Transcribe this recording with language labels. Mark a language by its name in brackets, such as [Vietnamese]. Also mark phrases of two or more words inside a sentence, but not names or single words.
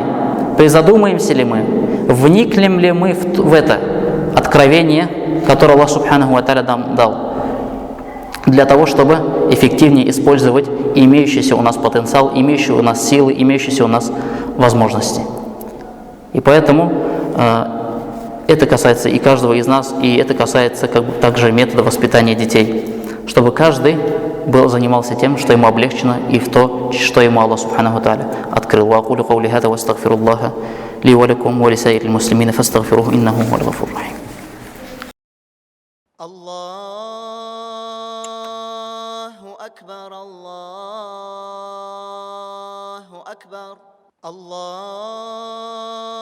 [Russian] Призадумаемся ли мы, вникнем ли мы в это откровение, которое Аллах [Arabic] سبحانه تعالى [Russian] нам дал, для того, чтобы эффективнее использовать имеющийся у нас потенциал, имеющие у нас силы, имеющиеся у нас возможности. И поэтому это касается и каждого из нас, и это касается также метода воспитания детей, чтобы каждый занимался тем, что ему облегчено, и в то, что ему Аллах [Arabic] سبحانه تعالى [Russian] открыл. [Arabic] وأقول قولي هذا وأستغفر الله لي ولكم ولسائر المسلمين فاستغفروه إنه هو الغفور الرحيم. الله أكبر الله أكبر الله